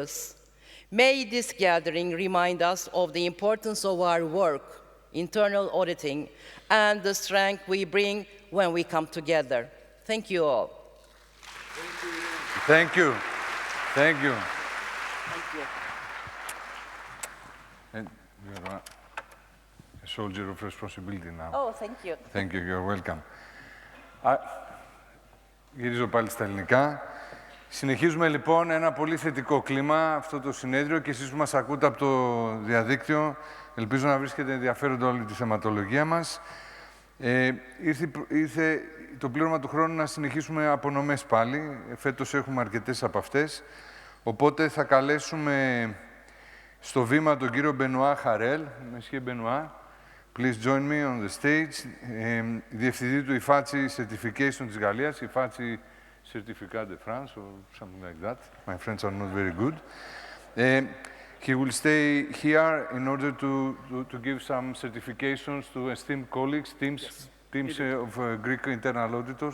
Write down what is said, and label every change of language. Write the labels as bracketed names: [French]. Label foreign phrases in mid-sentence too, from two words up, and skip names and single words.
[English] May this gathering remind us of the importance of our work internal auditing, and the strength we bring when we come together. Thank you all. Thank you. Thank you. Thank you. And you're a soldier of responsibility now. Oh, thank you. Thank you. You're welcome. [Greek] Γυρίζω πάλι στα ελληνικά. Συνεχίζουμε λοιπόν ένα πολύ θετικό κλίμα αυτό το συνέδριο και εσείς που μας ακούτε από το διαδίκτυο, ελπίζω να βρίσκετε ενδιαφέροντα όλη τη θεματολογία μας. Ήρθε το πλήρωμα του χρόνου να συνεχίσουμε απονομές πάλι. Φέτος έχουμε αρκετές από αυτές. Οπότε θα καλέσουμε στο βήμα τον κύριο Μπενουά Χαρέλ. [English] Monsieur Benoit, please join me on the stage. [Greek] Διευθυντή του IFACI Certification της Γαλλίας, [English] IFACI Certificat de France, or something like that. My friends are not very good. He will stay here in order to give some certifications to esteemed colleagues, teams of Greek internal auditors.